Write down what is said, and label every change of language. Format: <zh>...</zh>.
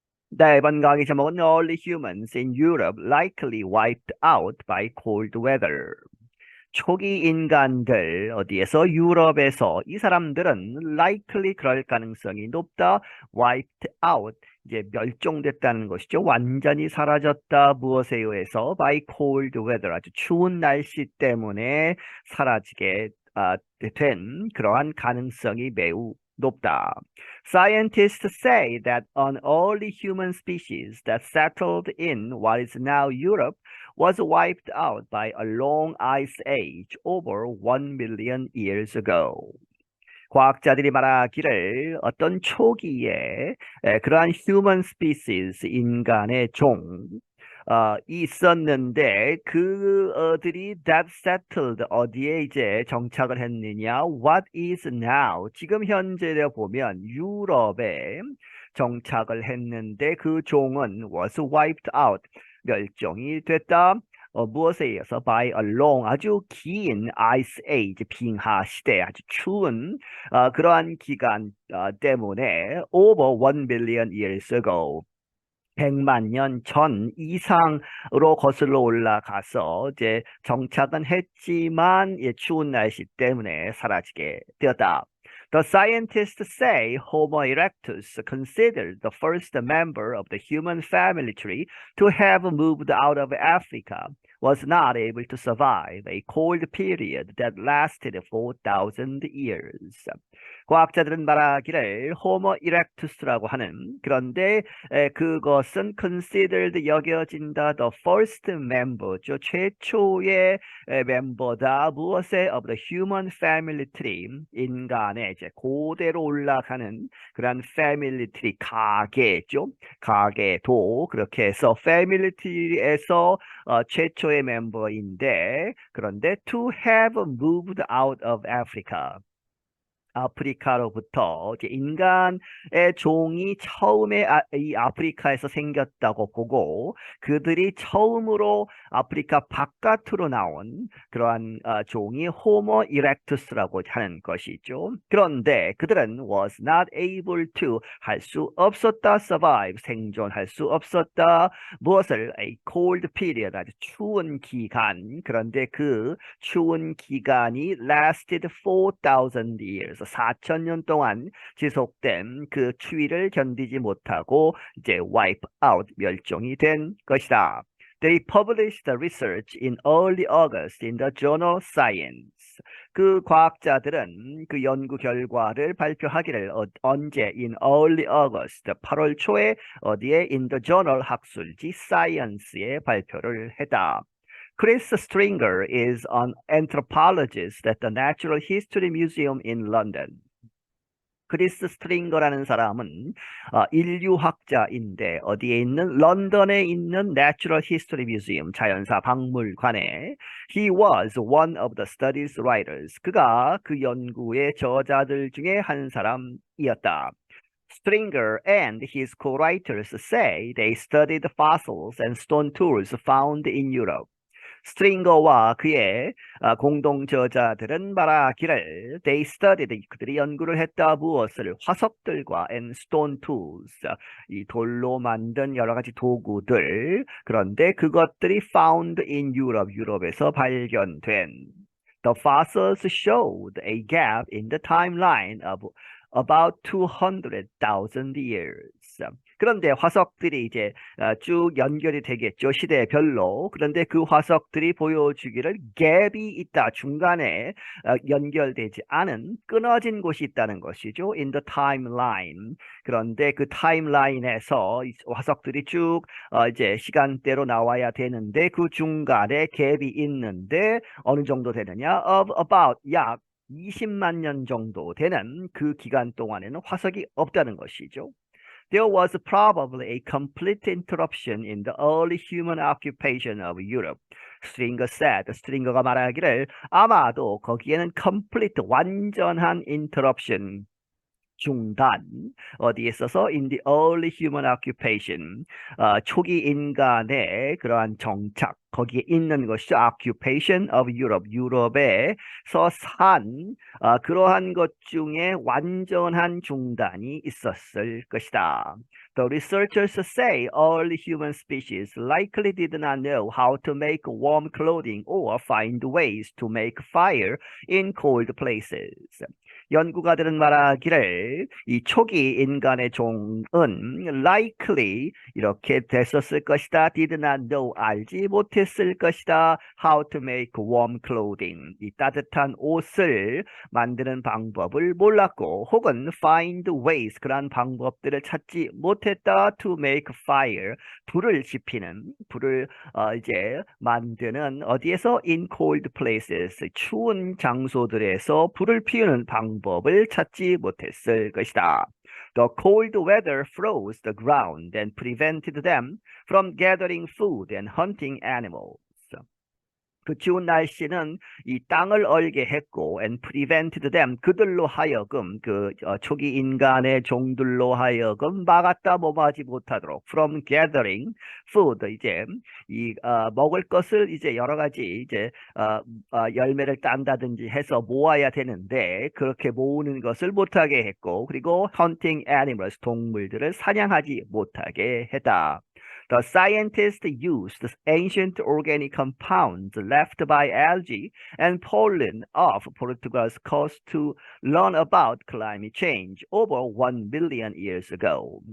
<ko>네, 이번 강의 제목은</ko> <en>Early humans in Europe likely wiped out by cold weather.</en> <ko>초기 인간들 어디에서 유럽에서 이 사람들은 likely 그럴 가능성이 높다.</ko> <en>wiped out</en> <ko>이제 멸종됐다는 것이죠. 완전히 사라졌다. 무엇에 의해서?</ko> <en>by cold weather</en> <ko>아주 추운 날씨 때문에 사라지게 된 그러한 가능성이 매우 높다.</ko> <en>Scientists say that an early human species that settled in what is now Europe was wiped out by a long ice age over 1 million years ago.</en> <ko>과학자들이 말하기를 어떤 초기에 그러한</ko> <en>human species,</en> <ko>인간의 종, 있었는데 그들이</ko> <en>that settled</en> <ko>어디에 이제 정착을 했느냐?</ko> <en>What is now?</en> <ko>지금 현재를 보면 유럽에 정착을 했는데 그 종은</ko> <en>was wiped out</en> <ko>멸종이 됐다. 무엇에 의해서?</ko> <en>By a long</en> <ko>아주 긴</ko> <en>ice age</en> <ko>빙하 시대 아주 추운 그러한 기간 때문에</ko> <en>over 1 million years ago</en> <ko>100만 년 전 이상으로 거슬러 올라가서 이제 정착은 했지만 추운 날씨 때문에 사라지게 되었다.</ko> <en>The scientists say Homo erectus, considered the first member of the human family tree to have moved out of Africa, was not able to survive a cold period that lasted 4,000 years.</en> <ko>과학자들은 말하기를 호모 이렉투스라고 하는 그런데 그것은 considered 여겨진다</ko> <en>the first member</en> <ko>죠. 최초의 멤버다. 무엇에?</ko> <en>of the human family tree</en> <ko>인간의 이제 고대로 올라가는 그런</ko> <en>family tree</en> <ko>가계죠. 가계도 그렇게 해서 family tree에서 최초의 멤버인데 그런데</ko> <en>to have moved out of Africa</en> <ko>아프리카로부터 이제 인간의 종이 처음에 이 아프리카에서 생겼다고 보고 그들이 처음으로 아프리카 바깥으로 나온 그러한 종이 호모 이렉투스라고 하는 것이죠. 그런데 그들은</ko> <en>was not able to</en> <ko>할 수 없었다. survive 생존할 수 없었다. 무엇을?</ko> <en>a cold period</en> <ko>아주 추운 기간. 그런데 그 추운 기간이</ko> <en>lasted 4,000 years</en> <ko>4,000년 동안 지속된 그 추위를 견디지 못하고 이제</ko> <en>wipe out</en> <ko>멸종이 된 것이다.</ko> <en>They published the research in early August in the journal Science.</en> <ko>그 과학자들은 그 연구 결과를 발표하기를 언제</ko> <en>in early August</en> <ko>8월 초에 어디에</ko> <en>in the journal</en> <ko>학술지 Science에 발표를 했다.</ko> <en>Chris Stringer is an anthropologist at the Natural History Museum in London.</en> <ko>크리스 스트링거라는 사람은 인류학자인데 어디에 있는 런던에 있는</ko> <en>Natural History Museum</en> <ko>자연사 박물관에</ko> <en>he was one of the study's writers.</en> <ko>그가 그 연구의 저자들 중에 한 사람이었다.</ko> <en>Stringer and his co-writers say they studied fossils and stone tools found in Europe.</en> <ko>스트링거와 그의 공동 저자들은 말하기를</ko> <en>they studied</en> <ko>그들이 연구를 했다 무엇을 화석들과</ko> <en>and stone tools</en> <ko>이 돌로 만든 여러 가지 도구들 그런데 그것들이</ko> <en>found in Europe</en> <ko>유럽에서 발견된</ko> <en>The fossils showed a gap in the timeline of about 200,000 years.</en> <ko>그런데 화석들이 이제 쭉 연결이 되겠죠. 시대별로. 그런데 그 화석들이 보여주기를 갭이 있다. 중간에 연결되지 않은 끊어진 곳이 있다는 것이죠.</ko> <en>In the timeline.</en> <ko>그런데 그 타임라인에서 화석들이 쭉 이제 시간대로 나와야 되는데 그 중간에 갭이 있는데 어느 정도 되느냐?</ko> <en>Of about</en> <ko>약 20만 년 정도 되는 그 기간 동안에는 화석이 없다는 것이죠.</ko> <en>There was probably a complete interruption in the early human occupation of Europe. Stringer said,</en> <ko>스트링거가 말하기를 아마도 거기에는 complete, 완전한 interruption, 중단. 어디에 있어서</ko> <en>in the early human occupation.</en> <ko>초기 인간의 그러한 정착. 거기에 있는 것이죠.</ko> <en>occupation of Europe.</en> <ko>유럽에서 산 그러한 것 중에 완전한 중단이 있었을 것이다.</ko> <en>The researchers say early human species likely did not know how to make warm clothing or find ways to make fire in cold places.</en> <ko>연구가들은 말하기를 이 초기 인간의 종은 likely 이렇게 됐었을 것이다.</ko> <en>did not know</en> <ko>알지 못했을 것이다.</ko> <en>how to make warm clothing</en> <ko>이 따뜻한 옷을 만드는 방법을 몰랐고 혹은</ko> <en>find ways</en> <ko>그러한 방법들을 찾지 못했다.</ko> <en>to make fire</en> <ko>불을 지피는 불을 이제 만드는 어디에서</ko> <en>in cold places</en> <ko>추운 장소들에서 불을 피우는 방법을 찾지 못했을 것이다.</ko> <en>The cold weather froze the ground and prevented them from gathering food and hunting animals.</en> <ko>그 추운 날씨는 이 땅을 얼게 했고</ko> <en>and prevented them</en> <ko>그들로 하여금 초기 인간의 종들로 하여금 막았다 모마지 못하도록</ko> <en>from gathering food</en> <ko>이제 먹을 것을 이제 여러 가지 이제 열매를 딴다든지 해서 모아야 되는데 그렇게 모으는 것을 못하게 했고 그리고</ko> <en>hunting animals</en> <ko>동물들을 사냥하지 못하게 했다.</ko> <en>The scientists used ancient organic compounds left by algae and pollen of Portugal's coast to learn about climate change over 1 billion years ago.</en>